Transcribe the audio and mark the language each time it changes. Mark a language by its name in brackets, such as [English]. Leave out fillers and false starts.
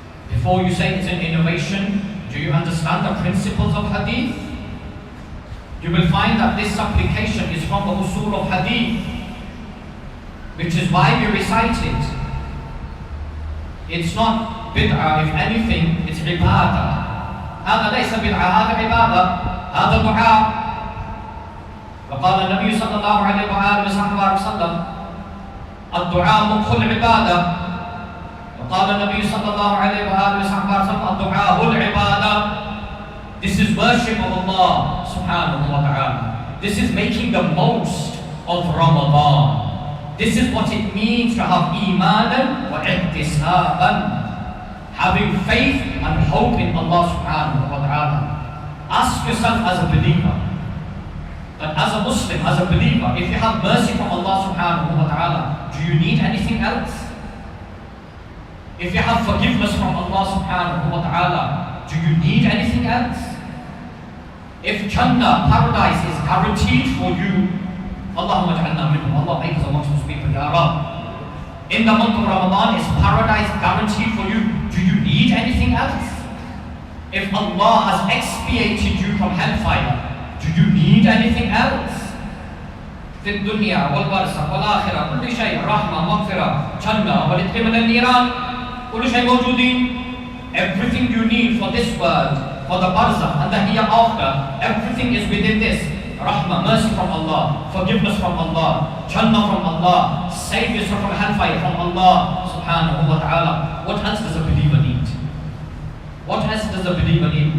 [English] Before you say it's an innovation, do you understand the principles of hadith? You will find that this supplication is from the usul of hadith, which is why we recite it. It's not bid'ah, if anything, it's ibadah. [Arabic] هذا ليس بدعة، هذا عبادة، هذا دعاء. وقال النبي صلى الله عليه وآله وسلم الدعاء مخ العبادة. وقال النبي صلى الله عليه وآله وسلم الدعاء هو العبادة. [English] This is worship of Allah subhanahu wa ta'ala. This is making the most of Ramadan. This is what it means to have imanan wa ihtisaban. Having faith and hope in Allah subhanahu wa ta'ala. Ask yourself as a believer, that as a Muslim, as a believer, if you have mercy from Allah subhanahu wa ta'ala, do you need anything else? If you have forgiveness from Allah subhanahu wa ta'ala, do you need anything else? If Jannah, paradise is guaranteed for you, [Arabic] Allahumma ja'alna minhum, [English] Allah make us amongst those people, Ya Rab. In the month of Ramadan, is paradise guaranteed for you? Do you need anything else? If Allah has expiated you from hellfire, do you need anything else? [Arabic] في الدنيا والبرزخ والآخرة كل شيء رحمة مغفرة جنة والإتقاء من النيران كل شيء موجودين. [English] Everything you need for this world, for the barzakh and the hereafter, everything is within this. Rahmah, mercy from Allah, forgiveness from Allah, Jannah from Allah, saviors from hellfire from Allah subhanahu wa ta'ala. What else does a believer need? What else does a believer need?